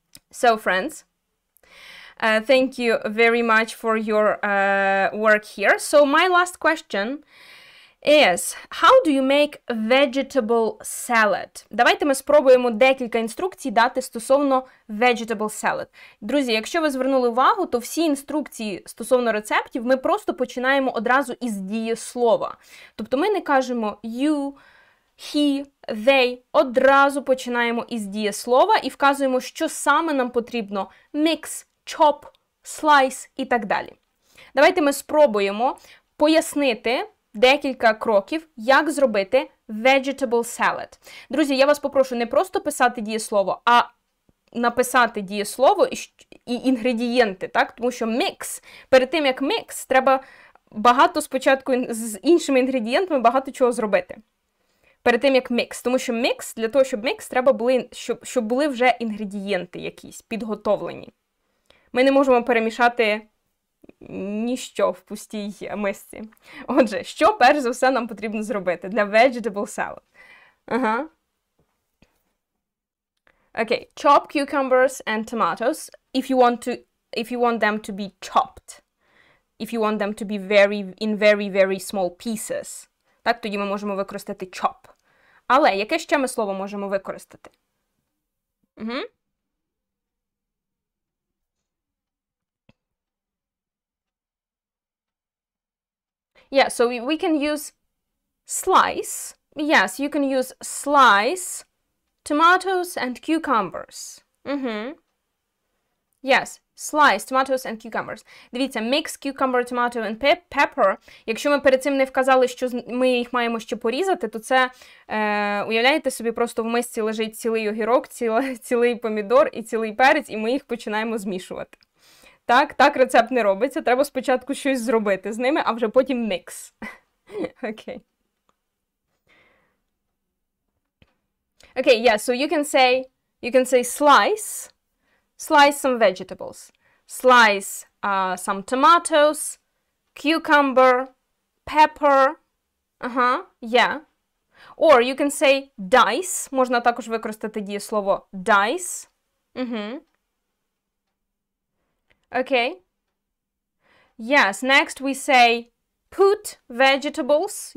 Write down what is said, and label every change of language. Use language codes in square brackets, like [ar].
[en] So, friends, thank you very much for your work here. So, my last question is, how do you make vegetable salad? [uk] Давайте ми спробуємо декілька інструкцій дати стосовно vegetable salad. Друзі, якщо ви звернули увагу, то всі інструкції стосовно рецептів ми просто починаємо одразу із дієслова. Тобто ми не кажемо you, he, they, одразу починаємо із дієслова і вказуємо, що саме нам потрібно. Mix, chop, slice і так далі. Давайте ми спробуємо пояснити декілька кроків, як зробити vegetable salad. Друзі, я вас попрошу не просто писати дієслово, а написати дієслово і інгредієнти, так? Тому що mix, перед тим як mix, треба багато спочатку з іншими інгредієнтами багато чого зробити. Перед тим, як мікс. Тому що мікс, для того, щоб мікс, треба були, щоб були вже інгредієнти якісь, підготовлені. Ми не можемо перемішати ніщо в пустій мисці. Отже, що перш за все нам потрібно зробити для vegetable salad? [en] Okay, chop cucumbers and tomatoes if you want them to be chopped. If you want them to be in very small pieces. [uk] Так, тоді ми можемо використати chop. Але яке ще ми слово можемо використати? [en] Yeah, so we can use slice. Yes, you can use slice tomatoes and cucumbers. Yes, slice tomatoes and cucumbers. Дивіться, mix cucumber, tomato and pepper. [uk] Якщо ми перед цим не вказали, що ми їх маємо ще порізати, то це, уявляєте собі, просто в мисці лежить цілий огірок, цілий помідор і цілий перець, і ми їх починаємо змішувати. Так рецепт не робиться. Треба спочатку щось зробити з ними, а вже потім мікс. Окей. [en] Okay, yeah, so you can say slice. Slice some vegetables. Slice some tomatoes, cucumber, pepper. Yeah. Or you can say dice. [uk] Можна також використати дієслово dice. [en] Okay. Yes, next we say put vegetables.